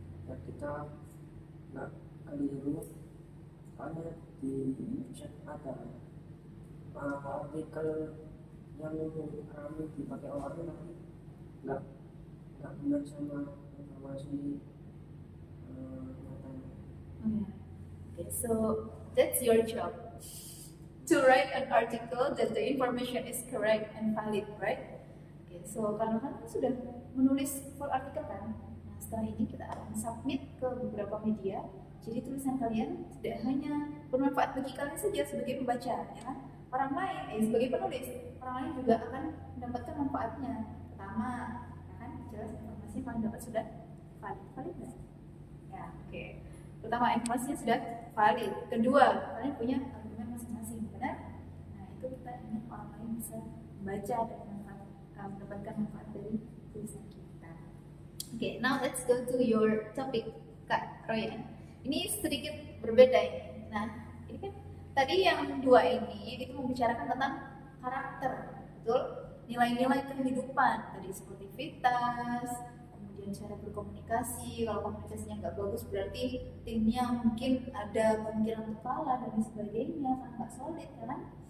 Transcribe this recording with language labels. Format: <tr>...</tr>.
<id>Dan kita nggak keliru karena di website ada artikel yang rame dipakai orang tapi nggak benar sama informasi nyatanya.</id> <en>Oh, yeah. Okay, so that's your job to write an article that the information is correct and valid, right? Okay, so</en> <id>karena kan sudah menulis full artikel kan, nah setelah ini kita akan submit ke beberapa media. Jadi tulisan kalian tidak hanya bermanfaat bagi kalian saja sebagai pembaca, ya kan? Orang lain, sebagai penulis, orang lain juga akan mendapatkan manfaatnya. Pertama, ya kan, jelas informasi yang kalian dapat sudah valid nggak? Ya, oke. Pertama, informasinya sudah valid. Kedua, kalian punya argumen masing-masing, benar? Nah, itu kita ingin orang lain bisa membaca dan mendapatkan manfaat dari tulisan kita.</id> <en>Oke, now let's go to your topic, Kak Royan.</en> <id>Ini sedikit berbeda ini. Nah, ini kan tadi yang dua ini itu membicarakan tentang karakter, betul? Nilai-nilai kehidupan, tadi sportivitas, kemudian cara berkomunikasi. Kalau komunikasinya nggak bagus berarti timnya mungkin ada kemungkinan untuk kalah dan sebagainya, karena nggak solid, ya kan?</id>